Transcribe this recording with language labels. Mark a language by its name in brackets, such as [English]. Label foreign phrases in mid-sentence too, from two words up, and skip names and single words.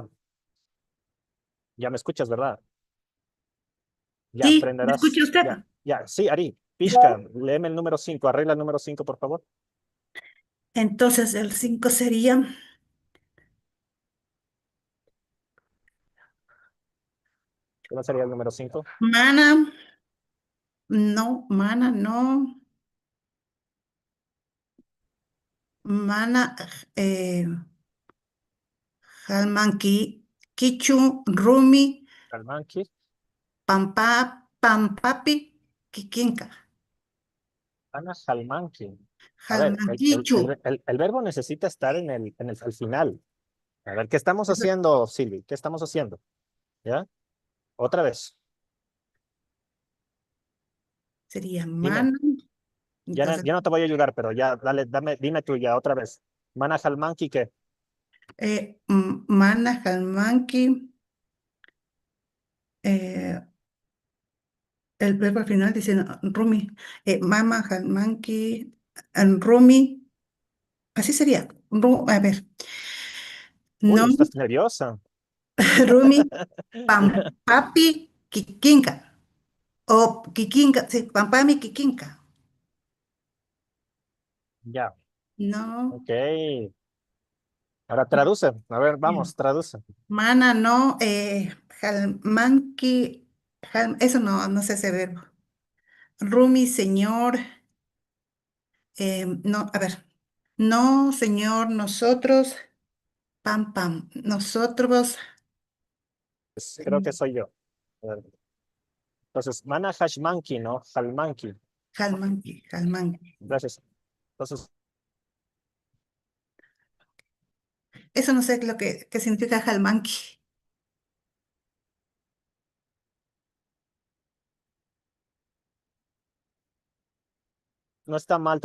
[Spanish] Ya me escuchas, ¿verdad? Ya Sí, ¿me escucha aprenderás. usted? Ya, ya. Sí, [Quechua] Ari, Pishka, [Spanish] léeme el número 5. Arregla el número 5, por favor. Entonces el 5 sería ¿Cómo sería el número 5? [Quechua] mana, no, mana, no, mana, eh, jalmanqui, quichu, rumi, Calmanqui. pampa, pampapi, quiquinca, Ana Jalmanqui. [Spanish] A ver, [Quechua] jalmanquichu. [Spanish] el verbo necesita estar al final. A ver, ¿qué estamos haciendo, Silvi? ¿Qué estamos haciendo? ¿Ya? Otra vez. Sería Dime. [Quechua] mana, [Spanish] Ya, entonces, ya no te voy a ayudar, pero ya, dale, dime tú ya otra vez. [Quechua] Mana Jalmanqui, ¿qué? mana, jalmanqui, [Spanish] eh, el verbo al final dice no, [Quechua] rumi, mama, jalmanqui, rumi, [Spanish] así sería, a ver, Uy, no, estás nerviosa. [Quechua] rumi, pampapi, kikinka, o kikinka, sí, pampami, kikinka, [Spanish] Ya, no, ok. Ahora traduce. A ver, vamos, traduce. mana, no, jalmanqui, eso no, no sé ese verbo, rumi, señor, no, a ver, no, señor, nosotros, pam, pam, nosotros, Creo que soy yo. A ver, entonces, [Quechua] Mana Hashmanki, ¿no? Jalmanki. jalmanqui, jalmanqui. [Spanish] Gracias. Entonces, Eso no sé lo que significa jalmanqui. no está mal